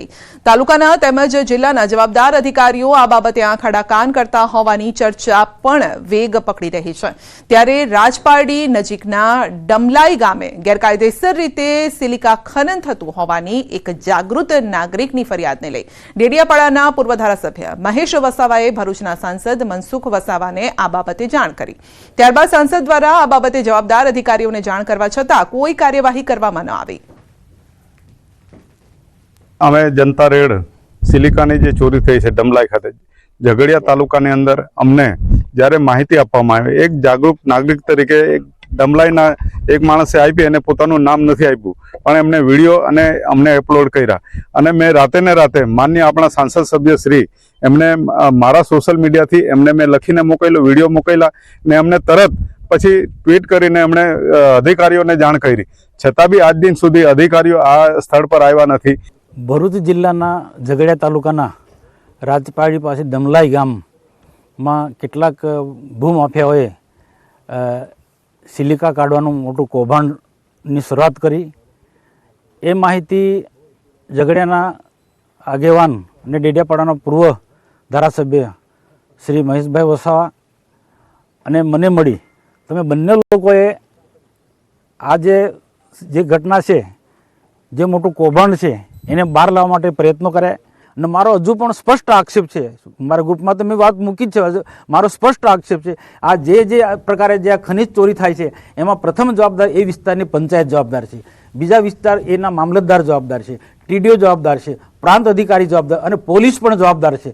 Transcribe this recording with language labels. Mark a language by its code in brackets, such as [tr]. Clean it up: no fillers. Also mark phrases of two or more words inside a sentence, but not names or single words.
[gu] તાલુકાના તેમજ જિલ્લાના જવાબદાર અધિકારીઓ આ બાબતે આંખ આડા કાન કરતા હોવાની ચર્ચા પણ વેગ પકડી રહી છે। ત્યારે રાજપારડી નજીકના ડમલાઈ ગામે ગેરકાયદેસર રીતે સિલિકા ખનન થતું હોવાની એક જાગૃત નાગરિકની ફરિયાદને લઈ ડેડિયાપાડા પૂર્વ ધારાસભ્ય મહેશ વસાવાએ ભરૂચના સાંસદ મનસુખ વસાવાને આ બાબતે જાણ કરી। ત્યારબાદ સાંસદ દ્વારા આ બાબતે જવાબદાર અધિકારીઓને જાણ કરવા છતાં કોઈ કાર્યવાહી કરવામાં ન આવી। અમે જનતા રેડ સિલિકાની જે ચોરી થઈ છે ડમલાઈ ખાતે ઝઘડિયા તાલુકાની અંદર અમને જ્યારે માહિતી આપવામાં આવી એક જાગરૂક નાગરિક તરીકે એક ડમલાઈના એક માણસે આપી અને પોતાનું નામ નથી આપ્યું પણ એમણે વિડિયો અને અમને અપલોડ કર્યા અને મેં રાતે ને રાતે માનનીય આપણા સાંસદ સભ્ય શ્રી એમણે મારા [en] social media [gu] થી એમણે મેં લખીને મોકલ્યો વિડિયો મોકલ્યા ને એમણે તરત પછી ટ્વીટ કરીને એમણે અધિકારીઓને જાણ કરી છતાં બી આજ દિન સુધી અધિકારીઓ આ સ્થળ પર આવ્યા નથી। ભરૂચ જિલ્લાના ઝઘડિયા તાલુકાના રાજપારડી પાસે ડમલાઈ ગામમાં કેટલાક ભૂમાફિયાઓએ સિલિકા કાઢવાનું મોટું કૌભાંડની શરૂઆત કરી। એ માહિતી ઝઘડિયાના આગેવાન અને ડેડિયાપાડાના પૂર્વ ધારાસભ્ય શ્રી મહેશભાઈ વસાવા અને મને મળી તમે બંને લોકોએ આ જે ઘટના છે જે મોટું કૌભાંડ છે એને બહાર લાવવા માટે પ્રયત્નો કર્યા અને મારો હજુ પણ સ્પષ્ટ આક્ષેપ છે મારા ગ્રુપમાં તો મેં વાત મૂકી જ છે મારો સ્પષ્ટ આક્ષેપ છે આ જે પ્રકારે જે આ ખનિજ ચોરી થાય છે એમાં પ્રથમ જવાબદાર એ વિસ્તારની પંચાયત જવાબદાર છે બીજા વિસ્તાર એના મામલતદાર જવાબદાર છે ટીડીઓ જવાબદાર છે પ્રાંત અધિકારી જવાબદાર અને પોલીસ પણ જવાબદાર છે।